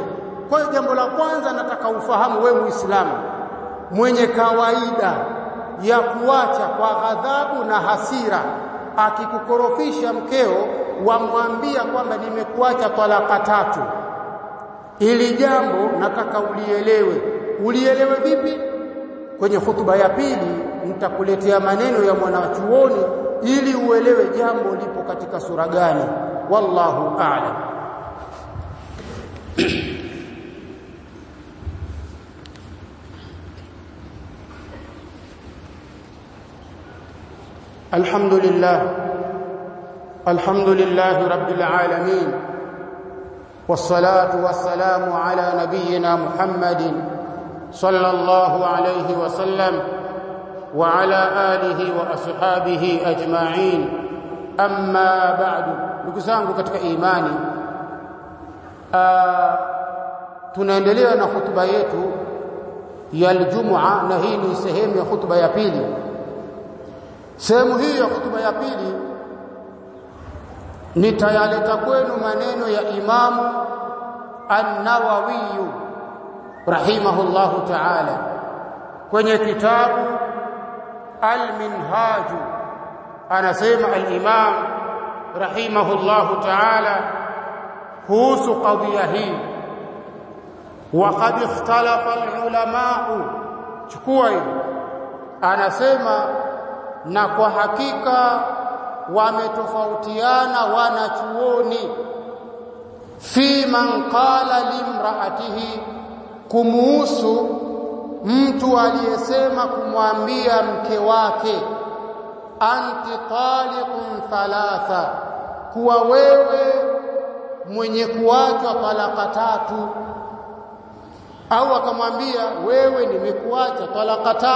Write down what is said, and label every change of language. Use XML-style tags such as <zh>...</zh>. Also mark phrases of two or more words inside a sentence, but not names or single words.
<sw>Kwa hiyo jambo la kwanza nataka ufahamu wewe Muislamu mwenye kawaida ya kuacha kwa ghadhabu na hasira, akikukorofisha mkeo wamwambia kwamba nimekuacha talaka 3, ili jambo nataka ulielewe. Ulielewe vipi? Kwenye hutuba ya pili nitakuletea maneno ya mwanachuoni ili uelewe jambo lipo katika sura gani.</sw> <ar>والله أعلم. الحمد لله رب العالمين، والصلاة والسلام على نبينا محمد صلى الله عليه وسلم وعلى آله وأصحابه أجمعين. أما بعد,</ar> <sw>ndugu zangu katika imani, tunaendelea na hutuba yetu ya Ijumaa, na hii ni sehemu ya hutuba ya pili. Sehemu hii ya hutuba ya pili nitayaleta kwenu maneno ya Imamu An-Nawawi</sw> <ar>رحمه الله تعالى</ar> <sw>kwenye kitabu Al-Minhaj. Anasema al-Imam</sw> <ar>رحمه الله تعالى</ar> <sw>kuhusu qadhiya hii,</sw> <ar>وقد اختلف العلماء.</ar> <sw>chukua hii, anasema na kwa hakika wametofautiana wanachuoni</sw> <ar>فيمن قال لامرأته,</ar> <sw>kumuhusu mtu aliyesema kumwambia mke wake</sw> <ar>أنت طالق ثلاثا,</ar> <sw>kuwa wewe mwenye kuachwa talaka 3, au akamwambia wewe nimekuacha talaka 3.</sw>